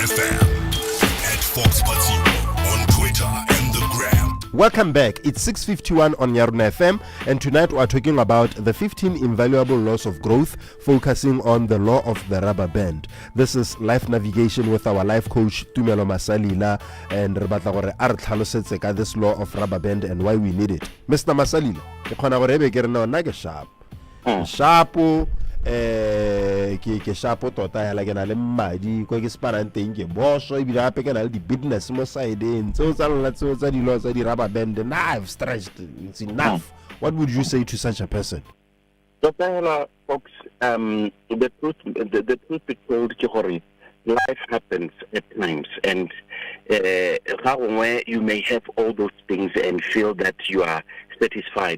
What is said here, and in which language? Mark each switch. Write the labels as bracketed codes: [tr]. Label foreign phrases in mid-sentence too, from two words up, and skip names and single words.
[en] At Fox Patimo on Twitter and the Gram. Welcome back. It's 6:51 on YaronaFM, and tonight we are talking about the 15 invaluable laws of growth, focusing on the law of the rubber band. This is life navigation with our life coach Tumelo Masalila, and [tn] re batla gore a re tlhalosetse ka [en] this law of rubber band and why we need it. Mr. [tn] Masalila, ke khona gore be ke re nna ke sharp. Sharpo ke shapo tota ya la ke na le mmadi ko ke sparang teng ke boso e bila gape ke na le di business mo sideng tseo tsa lona tseo tsa dilo tsa di [en] rubber band, and I've stretched, it's enough. What would you say to such a person? Dr. Folks, the truth be told, life happens at times, and you may have all those things and feel that you are satisfied.